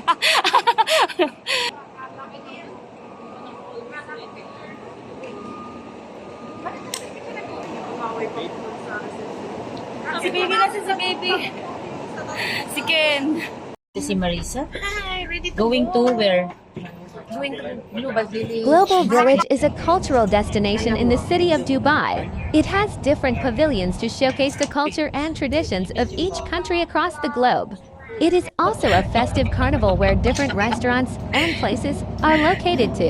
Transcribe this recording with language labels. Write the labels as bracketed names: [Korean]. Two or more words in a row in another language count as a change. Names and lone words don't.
[Filipino] Si baby na si baby. Si Ken. Si Marisa. [English] Hi, ready to Going go. to where? Going to Global Village. Global Village is a cultural destination in the city of Dubai. It has different pavilions to showcase the culture and traditions of each country across the globe. It is also a festive carnival where different restaurants and places are located too.